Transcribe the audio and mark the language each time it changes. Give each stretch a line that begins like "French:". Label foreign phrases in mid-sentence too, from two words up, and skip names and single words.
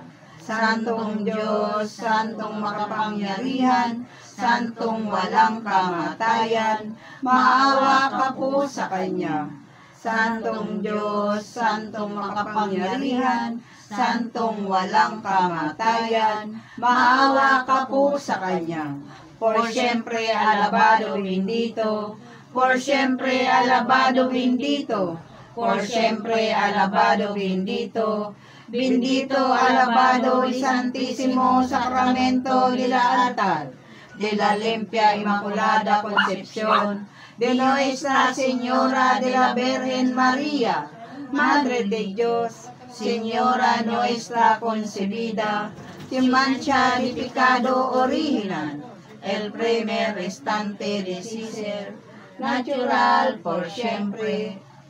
Filipino: Santong Diyos, Santong makapangyarihan, Santong walang kamatayan, maawa ka po sa Kanya. Santong Diyos, Santong makapangyarihan, Santong walang kamatayan, maawa ka po sa Kanya.
Spanish: Por siempre alabado bendito, por siempre alabado bendito, por siempre alabado bendito, bendito alabado y santísimo sacramento de la altar, de la limpia inmaculada concepción, de Nuestra Señora de la Virgen María, Madre de Dios, Señora nuestra concebida, sin mancha ni pecado original, el primer instante de ser, natural por siempre.